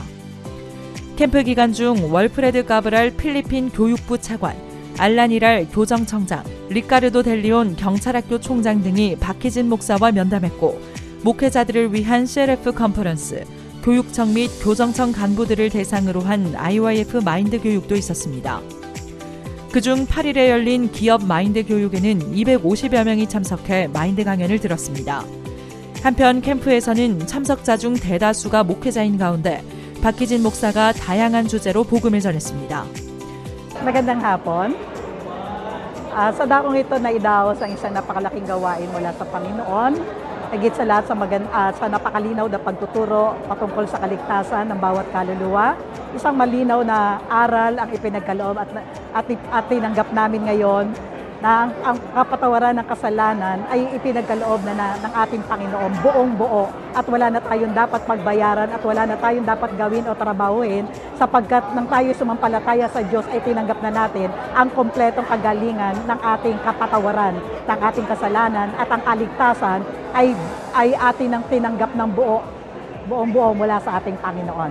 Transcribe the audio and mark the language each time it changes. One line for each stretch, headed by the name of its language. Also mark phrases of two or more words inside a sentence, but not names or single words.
Korean: 캠프 기간 중 월프레드 가브랄 필리핀 교육부 차관, 알라니랄 교정청장, 리카르도 델리온 경찰학교 총장 등이 박희진 목사와 면담했고 목회자들을 위한 CLF 컨퍼런스, 교육청 및 교정청 간부들을 대상으로 한 IYF 마인드 교육도 있었습니다. 그중 8일에 열린 기업 마인드 교육에는 250여 명이 참석해 마인드 강연을 들었습니다. 한편 캠프에서는 참석자 중 대다수가 목회자인 가운데 박희진 목사가 다양한 주제로 복음을 전했습니다.
Filipino: Magandang hapon. Sa dakong ito na idaos ang isang napakalaking gawain mula sa Panginoon. Higit sa lahat sa napakalinaw na pagtuturo patungkol sa kaligtasan ng bawat kaluluwa. Isang malinaw na aral ang ipinagkaloob at tinanggap namin ngayon na ang kapatawaran ng kasalanan ay ipinagkaloob na ng ating Panginoon buong buo at wala na tayong dapat magbayaran at wala na tayong dapat gawin o trabahuin sapagkat nang tayo sumampalataya sa Diyos ay tinanggap na natin ang kompletong kagalingan ng ating kapatawaran, ng ating kasalanan at ang kaligtasan ay atin ang tinanggap ng buong buo mula sa ating Panginoon.